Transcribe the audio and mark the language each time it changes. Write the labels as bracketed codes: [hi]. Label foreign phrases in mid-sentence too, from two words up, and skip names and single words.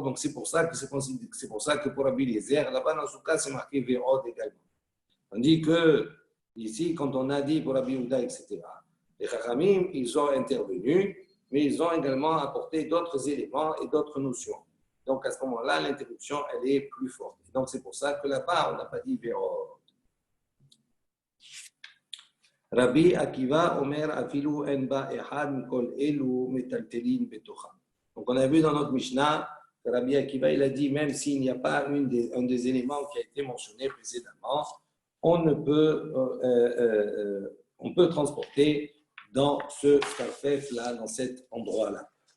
[fr] Donc, c'est pour ça que pour Rabbi Eliezer, là-bas, dans ce cas, c'est marqué Ve'od également. On dit que, ici, quand on a dit pour Rabbi Yehuda, etc., les Chachamim, ils ont intervenu, mais ils ont également apporté d'autres éléments et d'autres notions. Donc, à ce moment-là, l'interruption, elle est plus forte. Donc, c'est pour ça que là-bas, on n'a pas dit Ve'od. [he] רבי עקיבא אומר אפילו אין בה אחד מכל אלו מטלטלין בתוכה. [fr] Donc, on a vu dans notre Mishnah que Rabbi Akiva, il a dit, même s'il n'y a pas un des éléments qui a été mentionné précédemment, on peut transporter dans ce Starfef-là, dans cet endroit-là.